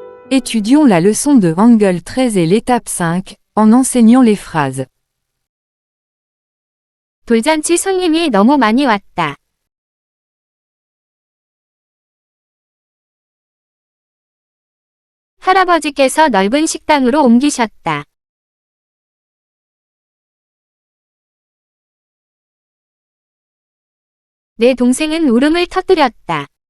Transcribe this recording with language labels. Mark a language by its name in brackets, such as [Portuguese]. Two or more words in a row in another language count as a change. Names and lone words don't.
[French] Étudions la leçon de Hangul 13 et l'étape 5, en enseignant les phrases. [Korean] 돌잔치 손님이 너무 많이 왔다. 할아버지께서 넓은 식당으로 옮기셨다. 내 동생은 울음을 터뜨렸다.